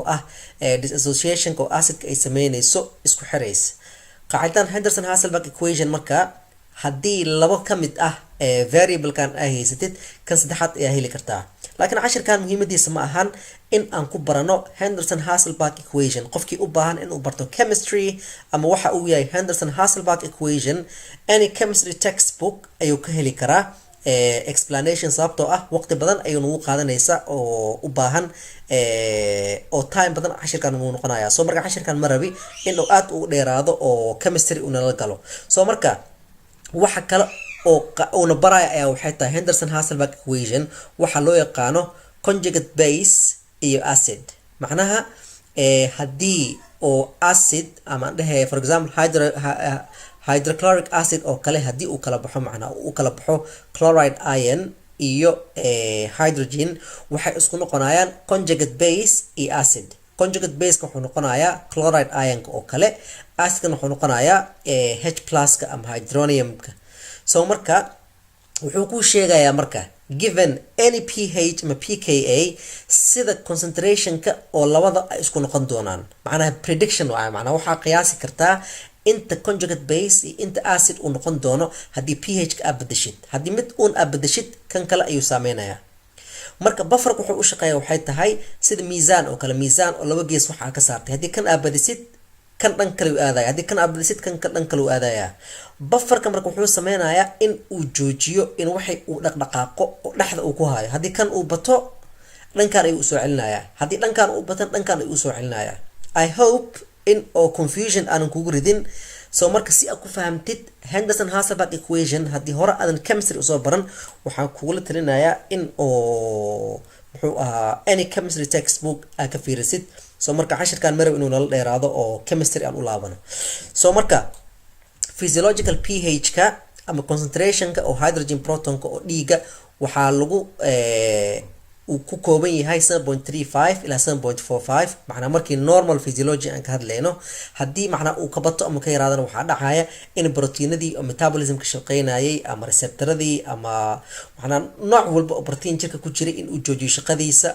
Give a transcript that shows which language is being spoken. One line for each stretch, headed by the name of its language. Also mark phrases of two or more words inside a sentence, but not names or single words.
Somali: ah dissociation oo acidka ay sameynayso isku xiraysa qaacidan Henderson-Hasselbalch equation marka haddii labo ka mid ah variable kan ay haysatid kan saddexaad ayaa heli kartaa laakiin cashirkan muhiimadiisa ma ahan in aan ku barano Henderson-Hasselbalch equation qofkii u baahan in uu barto chemistry ama waxa uu yahay Henderson-Hasselbalch equation
English: any chemistry textbook
Somali: ayuu ka heli karaa explanation sababtoo ah waqti badan ayuu nagu qaadanaysa oo u baahan oo time badan cashirkan uu noqonayaa soo marka cashirkan ma rabi in uu aad u dheeraado oo chemistry uu nala galo soo marka waxa kale oo na baraya ayaa waxay tahay Henderson-Hasselbalch equation waxa loo yaqaano
English: conjugate base
Somali: iyo acid macnaha haddii oo acid ama dhahay
English: for example hydrochloric acid
Somali: oo kale haddii uu kala baxo macnaha uu kala baxo
English: chloride ion
Somali: iyo hydrogen waxay isku noqonayaan
English: conjugate base
Somali: iyo
English: acid conjugate base
Somali: wuxuu noqonayaa
English: chloride ion
Somali: oo kale acidna wuxuu noqonayaa H+ ama hydronium-ka so marka wuxuu ku sheegayaa marka
English: given any pH
Somali: ama pKa sida concentration-ka oo labada ay isku noqon doonaan macnaha prediction waa macnaha waxa qiyaasi kartaa inta
English: conjugate base
Somali: iyo inta acid uu noqon doono haddii pH-ka aad bedeshid haddii mid uun aad bedeshid kan kale ayuu saameynayaa marka bufferka wuxuu u shaqeeyaa waxay tahay sida miisaan oo kale miisaan oo laba gees waxa ka saartay haddii kan aad badisid kan dhan kale uu aadaya haddii kan aad badisid kan dhan kale uu aadaya bufferka marka wuxuu sameynayaa in uu joojiyo in waxay uu dhaqdhaqaaqo oo dhaxda uu ku hayo haddii kan uu bato dhankan ayuu soo celinayaa haddii dhankan uu bato dhankan ayuu soo celinayaa
English: I hope
Somali: in oo confusion aanan kugu ridin so marka si aad ku fahamtid Henderson-Hasselbalch equation haddii hore aadan chemistry usoo baran waxaan kugula talinayaa in oo muxuu ahaa
English: any chemistry textbook
Somali: aad ka fiirisid so marka cashirkan marab inuu nala dheeraado oo chemistry aan u laabano so marka
English: physiological pH-ka
Somali: ama concentration-ka oo
English: hydrogen proton-ka
Somali: oo dhiiga waxaa lagu uu ku kooban yahay 7.35 ilaa 7.45 macna markii
English: normal physiology
Somali: aan ka hadlayno haddii macna uu ka bato ama ka yaraadana waxa dhacaya in proteinadii oo metabolism ka shaqeynayay ama receptoradii ama macna nooc walba oo protein jirka ku jira in uu joojiyo shaqadiisa